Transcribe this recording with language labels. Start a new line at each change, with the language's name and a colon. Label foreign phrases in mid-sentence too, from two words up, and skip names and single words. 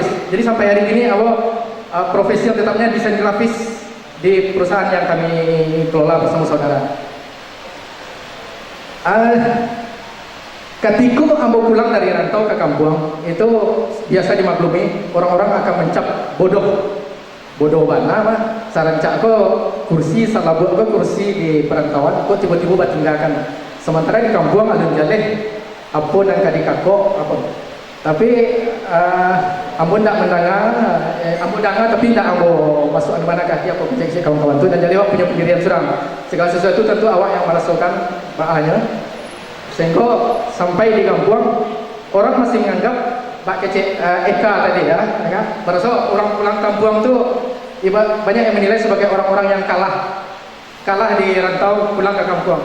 Indonesian: Jadi sampai hari ini aku profesi yang tetapnya desain grafis di perusahaan yang kami kelola bersama saudara. Ketika ambo pulang dari rantau ke kampung, itu biasa dimaklumi orang-orang akan mencap
Minangkabau: bodoh bana mah sarancak ko kursi salabut ko kursi di perantauan ko tiba-tiba batinggalkan. Sementara di kampung alun jaleh apa dan kadikako apa.
Indonesian: Tapi ambo ndak mendengar, ambo dengar tapi
Minangkabau: ndak ambo masuk mana kaki apa kecek kawan-kawan tu,
Indonesian: dan jadi awak punya pendirian suram. Segala sesuatu tentu awak yang merasakan bahayanya. Sehingga sampai di kampung orang masih menganggap Pak Kecek Eka tadi ya, kan? Merasa orang pulang kampung tu banyak yang menilai sebagai orang-orang yang kalah di rantau pulang ke kampung.